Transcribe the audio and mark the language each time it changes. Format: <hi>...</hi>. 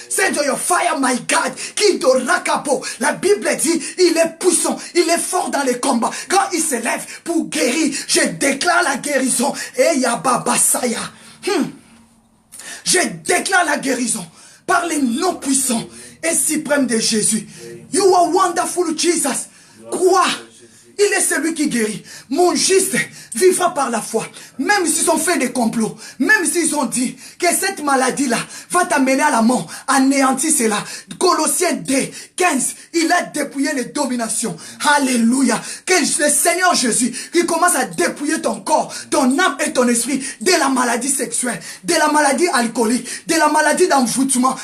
<en>Send your fire, my God. Kindorakapo.</en> <fr>La Bible dit, il est puissant, il est fort dans les combats. Quand il se lève pour guérir, je déclare la guérison. Et Yababasaya. Je déclare la guérison par les noms puissants et suprêmes de Jésus.</fr> <en>You are wonderful, Jesus.</en> <fr>Crois. Il est celui qui guérit. Mon juste vivra par la foi. Même s'ils ont fait des complots, même s'ils ont dit que cette maladie-là va t'amener à la mort, anéantis cela. Colossiens 2, 15, il a dépouillé les dominations. Alléluia. Que le Seigneur Jésus, qui commence à dépouiller ton corps, ton âme et ton esprit de la maladie sexuelle, de la maladie alcoolique, de la maladie d'envoûtement.</fr>